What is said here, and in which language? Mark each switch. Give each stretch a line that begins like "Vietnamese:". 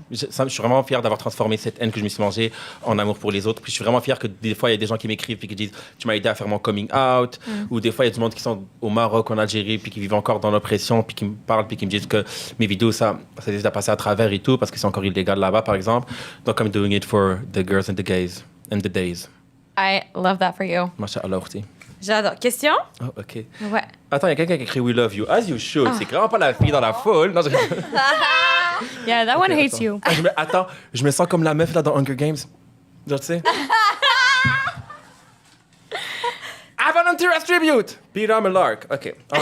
French: Je suis vraiment fier d'avoir transformé cette haine que je me suis mangée en amour pour les autres. Puis je suis vraiment fier que des fois, il y a des gens qui m'écrivent et qui disent « Tu m'as aidé à faire mon coming out. Ou des fois, il y a du monde qui sont au Maroc, en Algérie, puis qui vivent encore dans l'oppression, puis qui me parlent, puis qui me disent que mes vidéos, ça les a passées à travers et tout, parce que c'est encore illégal là-bas, par exemple.
English: Donc, I'm doing it for the girls and the gays and the days. I love that for you.
French: Mashallah, aussi. J'adore. Question?
English: Oh, OK.
French: Ouais. Attends, il y a quelqu'un qui écrit «
English: We love you ». As you should.
French: C'est clairement pas la fille dans la foule. Non,
English: Yeah, that one hates you.
French: Attends, je me sens comme la meuf là dans Hunger Games. Genre, tu sais.
English: I volunteer as tribute. Peter Millark. OK.